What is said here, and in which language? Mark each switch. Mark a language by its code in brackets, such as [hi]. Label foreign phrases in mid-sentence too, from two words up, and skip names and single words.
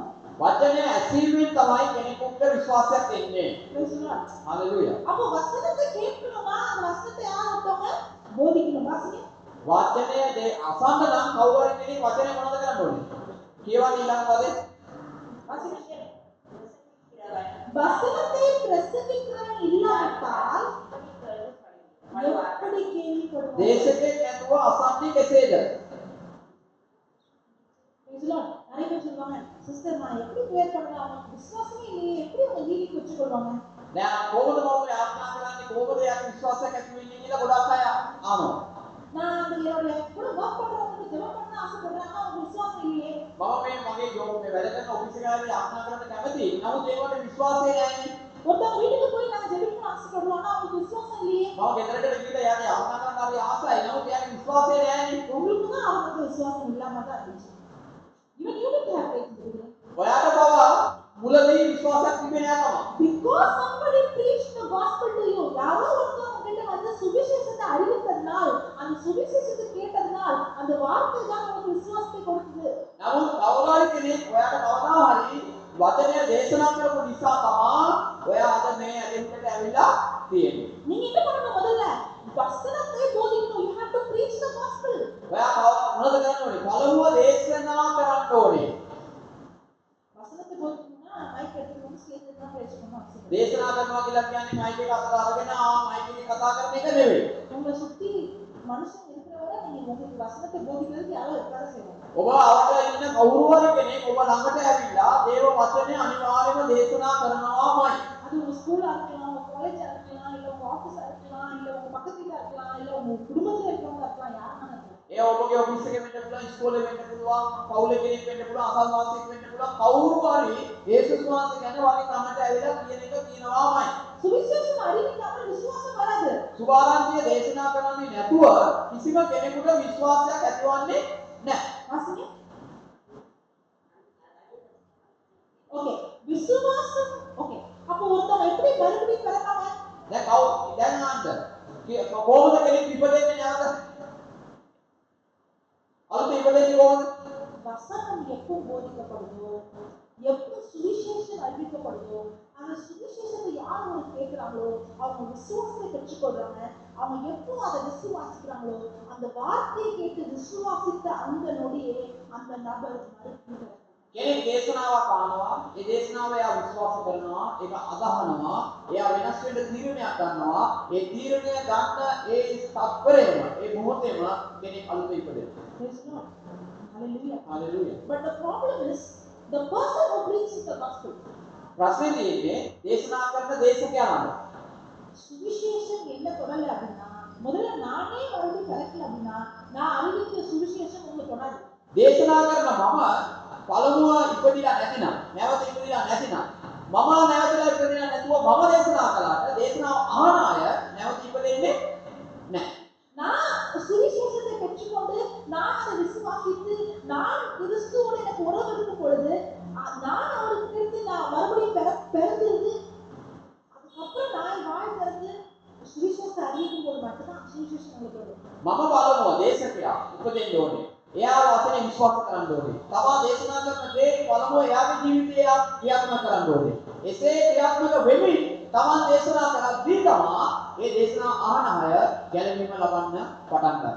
[si] වචනය ඇසීමෙන් තමයි කෙනෙකුට විශ්වාසයක් එන්නේ. [en] Praise the Lord. [si] හalleluya. [ta] அப்போ வசனத்தை கேட்கணுமா அந்த வசனத்தை யார் ஒருத்தவங்க போதிக்கணும் வாசிங்க [si] වචනය අසන්න නම් කවුරු හරි කෙනෙක් වචනය මොනවද කරන්න ඕනේ? කියවන්නේ ඊළඟ පදේ. [ta] வாசிங்க வசனத்தை பிரசங்கிக்கிறவன் இல்லாவிட்டால் எப்படி கேள்விப்படுவார் [si] දේශකෙක් නැතුව අසන්නේ කෙසේද? [en] Praise the Lord. [ta] நிறைய பேர் சொல்லுவாங்க, சிஸ்டர் நான் எப்படி ப்ரேயர் பண்ணலாம், அவங்களுக்கு விசுவாசமே இல்லையே, எப்படி அவங்க ஹீலிங் வச்சுக்கொள்வாங்க? [si] දැන් කොහොමද මම යාඥා කරන්නේ කොහොමද යාගේ විශ්වාසයක් ඇති වෙන්නේ කියලා ගොඩක් අය අහනවා. [ta] நான் அந்த என்னுடைய கூட ஒர்க் பண்றவங்களுக்கு ஜெபம் பண்ண ஆசைப்படுறாங்க, அவங்க விசுவாசம் இல்லையே. [si] මම මගේ ජොබ් මේ වැඩ කරන ඔෆිස් එකේ ආදී යාඥා කරන්න කැමතියි. නමුත් ඒකට විශ්වාසය නැහැ. [ta] ஒருத்தவங்க வீட்டுக்கு போய் நான் ஜெபிக்கணும்னு ஆசைப்படுறோம், ஆனா அவங்களுக்கு விசுவாசம் இல்லையே. [si] මම ගෙදරට ගිහිල්ලා යාගේ යාඥා කරන්න හරි ආසයි. නමුත් යාගේ විශ්වාසය නැහැ. [ta] உங்களுக்கு தான் அவங்களுக்கு விசுவாசம் இல்லாம தான் இருந்துச்சு. [en] Even you didn't have faith in the beginning. [si] ඔයාට බව මුලදී විශ්වාසයක් තිබෙන්නේ නැහැ තමයි. [en] Because somebody preached the gospel to you. [ta] யாரோ ஒருத்தர் உங்ககிட்ட வந்து சுவிசேஷத்தை அறிவித்ததனால், அந்த சுவிசேஷத்தை கேட்டதனால், அந்த வார்த்தை தான் உங்களுக்கு விசுவாசத்தை கொடுத்தது. [si] නමුත් කවුරුහරි කෙනෙක් ඔයාට කවදා හරි වචනය දේශනා කරපු නිසා තමයි ඔයා අද මේ ඇදෙන්නට ඇවිල්ලා තියෙන්නේ. [ta] நீங்க என்ன பண்ணணும்? முதல்ல வசனத்தை போதிக்கணும். [en] You have to preach the gospel. [si] ඔයා මොනවද කරන්න ඕනේ? පළමුව දේශනා කරන්න ඕනේ. [ta] வசனத்தை போதிக்கணும்னா மைக் எடுத்து வந்து ஸ்டேஜ்ல தான் பிரேச் பண்ணணும் அவசியம் இல்லை. [si] දේශනා කරනවා කියලා කියන්නේ මයික් එක අතට අරගෙන මයික් එකේ කතා කරන එක නෙවෙයි. [ta] உங்களை சுத்தி மனுஷன் இருக்கிறவரை நீங்க உங்களுக்கு வசனத்தை போதிக்கிறதுக்கு யாரோ இருக்காத செய்வாங்க. [si] ඔබ අවට ඉන්න කවුරු හරි කෙනෙක් ඔබ ළඟට ඇවිල්ලා දේව වචනේ අනිවාර්යයෙන්ම දේශනා කරනවාමයි. [ta] அது உங்க ஸ்கூலா இருக்கலாம், உங்க காலேஜா இருக்கலாம், இல்ல உங்க ஆபீஸா இருக்கலாம், இல்ல உங்க பக்கத்து வீடா இருக்கலாம், இல்ல உங்க குடும்பத்துல இருக்கிறவங்க இருக்கலாம், யாருன்னா இருக்கலாம். [si] ඒ ඔබගේ ඔෆිස් එකේ වෙන්න පුළුවන්, ඉස්කෝලේ වෙන්න පුළුවන්, පවුලේ කෙනෙක් වෙන්න පුළුවන්, අසල්වාසියෙක් වෙන්න පුළුවන්, කවුරු හරි යේසුස් වහන්සේ ගැන වගේ කමට ඇවිල්ලා කියන එක කියනවාමයි. [ta] சுவிசேஷம் அறிவிக்காமல் விசுவாசம் வராது. [si] සුභාරංචිය දේශනා කරන්නේ නැතුව කිසිම කෙනෙකුට විශ්වාසයක් ඇතිවන්නේ නැහැ. [ta] வாசிங்க. ஓகே, விசுவாசம். ஓகே, அப்ப ஒருத்தவங்க எப்படி மறுபடியும் பிறப்பாங்க? [si] දැන් අහන්න. කොහොමද කෙනෙක් ඉපදෙන්නේ නැවත? අලුත ඉපදෙන්නේ කොහොමද? [ta] வசனம் எப்போ போதிக்கப்படுதோ, எப்போ சுவிசேஷம் அறிவிக்கப்படுதோ, அந்த சுவிசேஷத்தை யார் ஒரு கேட்கிறாங்களோ அவங்க விசுவாசத்தை பெற்றுக்கொள்றாங்க. அவங்க எப்போ அதை விசுவாசிக்கிறாங்களோ அந்த வார்த்தையை கேட்டு விசுவாசித்த அந்த நொடியே அந்த நபர் மறுபடியும் [si] කෙනෙක් දේශනාවක් අහනවා, ඒ දේශනාව එයා විශ්වාස කරනවා, ඒක අදහනවා, එයා වෙනස් වෙන්න තීරණයක් ගන්නවා, ඒ තීරණය ගන්න ඒ තත්පරේම ඒ මොහොතේම කෙනෙක් අලුත ඉපදෙනවා. [en] Praise the Lord. Hallelujah. [si] හalleluya. [en] But the problem is the person who preaches the gospel. [si] ප්‍රශ්නේ තියෙන්නේ දේශනා කරන දේශකයාට. [ta] சுவிசேஷம் என்ன தொடரல அப்படின்னா, முதல்ல நானே மறுபடியும் பிறக்கல அப்படின்னா நான் அறிவிக்கிற சுவிசேஷம் உங்களுக்கு தொடராது. [si] දේශනා කරන මම පළමුව ඉපදිලා නැතිනම්, නැවත ඉපදිලා නැතිනම්, මම නැවතලා ඉපදිලා නැතුව මම දේශනා කළාට දේශනාව අහන අය නැවත ඉපදෙන්නේ නැහැ. [ta] நான் சுவிசேஷத்தை பெற்றுக்கொண்டு நான் அதை விசுவாசித்து நான் கிறிஸ்துவோடு எனக்கு உறவு இருக்கும் பொழுது நான் அவருக்கு இருந்து நான் மறுபடியும் பிறந்திருந்து அதுக்கப்புறம் நான் வாய் திறந்து சுவிசேஷத்தை அறிவிக்கும் போது மட்டும்தான் சுவிசேஷம் உங்களுக்கு வரும். [si] මම බලමු දේශකයා උපදෙන්න ඕනේ. එයා වචනේ විශ්වාස කරන්න ඕනේ. තමා දේශනා කරන දේ පළමුව එයාගේ ජීවිතේ එයා ක්‍රියාත්මක කරන්න ඕනේ. එසේ ක්‍රියාත්මක වෙමින් තමන් දේශනා කරද්දී තමා ඒ දේශනා අහන අය ගැළවීම ලබන්න පටන් ගන්නවා.